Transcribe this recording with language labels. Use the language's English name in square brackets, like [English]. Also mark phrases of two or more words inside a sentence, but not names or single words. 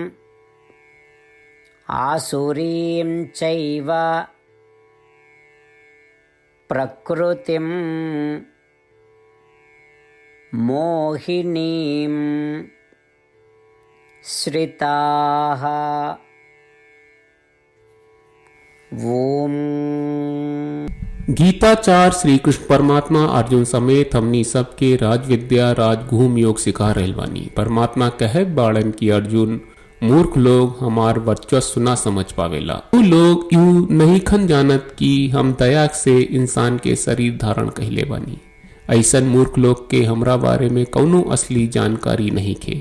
[Sanskrit] आसुरीं चैव प्रकृतिं मोहिनीं श्रिताः। ओम। [Bhojpuri] गीताचार्य श्री कृष्ण परमात्मा अर्जुन समेत हमनी सबके राजविद्या राजगुह्य योग सिखा रहल बानी। परमात्मा कहत बाड़न की अर्जुन मूर्ख लोग हमार वर्चस्व ना समझ पावेला। उ लोग यूं नहीं खन जानत कि हम दया से इंसान के शरीर धारण कहले बानी। ऐसन मूर्ख लोग के हमरा बारे में कौनो असली जानकारी नहीं खे।